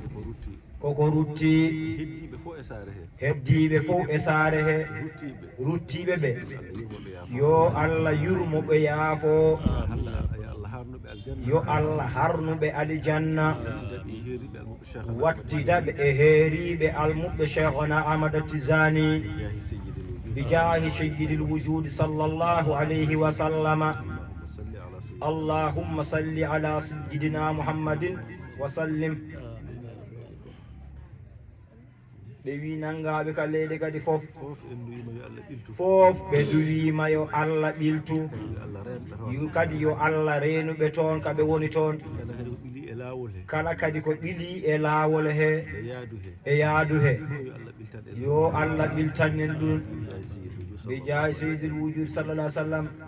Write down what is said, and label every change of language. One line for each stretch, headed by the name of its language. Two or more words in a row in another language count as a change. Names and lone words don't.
Fula: Ko rutti. Koko rutti. Heddiɓe fof e saare he. Heddiɓe fof e saare he. Ruttiɓe. Ruttiɓe ɓe. Allah yurmo ɓe yaafo. Yo Allah yurmo ɓe yaafo. Allah, yo Allah harnuɓe aljanna. Yo Allah harnuɓe aljanna. Wattidaɓe e heeriɓe almuɓe Cheikh Wattidaɓe e heeriɓe almuɓe Cheikhna Ahmad Tijani.
Arabic: بجاه سيد الوجود. بجاه سيد الوجود صلى الله عليه وسلم. اللهم صل على سيدنا اللهم صل على سيدنا محمد وسلم.
Fula: Ɓe wi nangaɓe ka leydi kadi fof. Fof en duwima yo Allah ɓiltu. Fof ɓe duwima yo Allah ɓiltu. Yo Allah renɓe toon. Yo kadi yo Allah renuɓe toon ka ɓe woni toon. Kala kadi ko ɓili e laawol he. Kala kadi ko ɓili e laawol he. E yaadu he. E yaadu he. Yo Allah ɓiltan en. Yo Allah ɓiltan en ɗum.
Arabic: بجاه سيد الوجود بجاه سيد الوجود صلى الله عليه وسلم.